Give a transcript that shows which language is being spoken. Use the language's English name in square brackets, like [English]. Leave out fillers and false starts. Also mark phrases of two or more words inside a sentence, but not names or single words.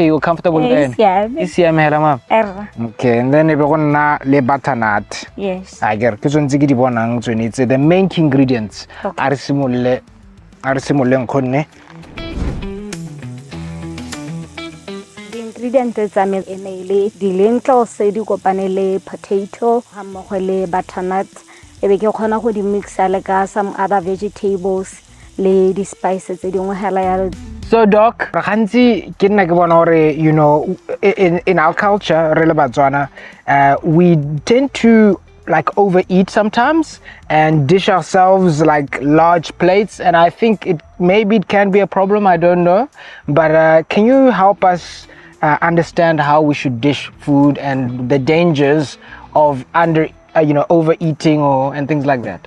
[English] You're comfortable with that? Yes, Okay, and then le butternut. yes. I get it's the main ingredients. Are similar nkone [Tswana] ingredient tsa me e ne le di-lentils tse di kopane le potato ha mmogo le butternut e be ke kgona go di mixa le ka [English] some other vegetables [Tswana] le di-spices tse dingwe hela ya. So Doc, gantsi ke nna ke bona hore, [English] you know, in our culture [Tswana] re le Batswana, [English] we tend to like overeat sometimes and dish ourselves like large plates, and I think maybe it can be a problem, I don't know, but can you help us understand how we should dish food and the dangers of overeating and things like that?